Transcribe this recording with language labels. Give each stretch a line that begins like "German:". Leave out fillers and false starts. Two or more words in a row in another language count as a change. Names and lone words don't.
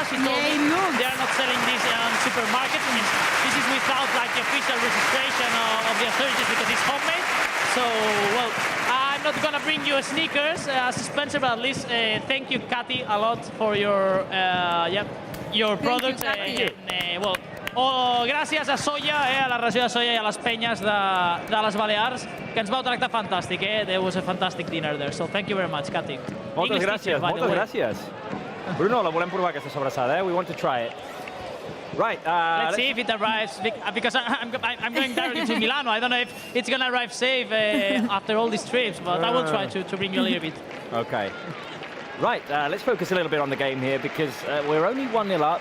English: She told me they are not selling this on supermarkets. I mean, this is without like the official registration of the authorities because it's homemade. So, well, I'm not gonna bring you sneakers as Spencer, but at least thank you, Katy, a lot for your product.
Catalan: Gràcies a Soia, a la regió de Soia i a les penyes de les Balears, que ens vau tractar fantàstic.
English: There was a fantastic dinner there, so thank you very much, Katy.
Catalan: Moltes gràcies. Bruno, la volem provar aquesta sobrassada,
English: We want to try it. Right. Let's see if it arrives, because I'm going directly to Milano. I don't know if it's going to arrive safe after all these trips, but I will try to bring you a little bit. Okay. Right, let's focus a little bit on the game here because we're only 1-0 up.